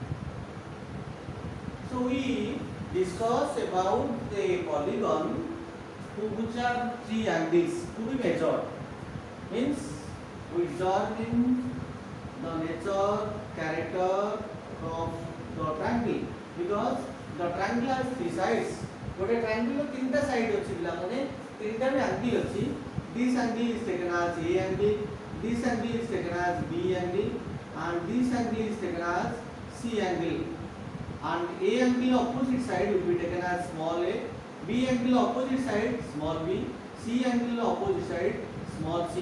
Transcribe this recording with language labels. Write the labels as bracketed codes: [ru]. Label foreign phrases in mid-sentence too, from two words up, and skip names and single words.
[en] So we discuss about the polygon which are three angles to be measured. Means we determine the nature, character of the triangle because the triangle has three sides. [mai] गोटे ट्रायंगल तीन टा साइड अछि बिला माने तीन टा एंगल अछि. [en] This angle is taken as A angle, this angle is taken as B angle, and this angle is taken as C angle. And A angle opposite side will be taken as small a, B angle opposite side small b, C angle opposite side small c.